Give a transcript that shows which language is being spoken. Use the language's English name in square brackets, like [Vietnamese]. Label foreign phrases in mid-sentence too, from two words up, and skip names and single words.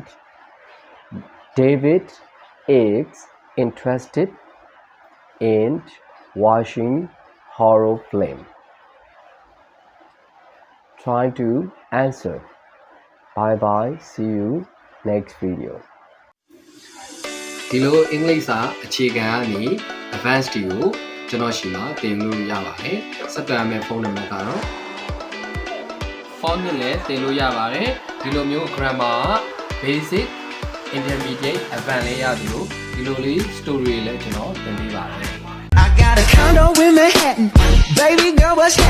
[English] David is interested in watching horror film. Try to answer. Bye bye. See you next video. [Burmese] ဒီလိုအင်္ဂလိပ်စာအခြေခံကနေ advanced တွေကိုကျွန်တော်ရှိမှာသင်လို့ရပါတယ်ဆက်သွယ်ရမယ့်ဖုန်းနံပါတ်ကတော့ phone နဲ့လည်းသင်လို့ရပါတယ်ဒီလိုမျိုး [English] grammar basic intermediate advanced [Burmese] လေးရသလိုဒီလိုလေး story လေးကျွန်တော်သင်ပေးပါတယ် [English] I got a condo in Manhattan baby girl what's happening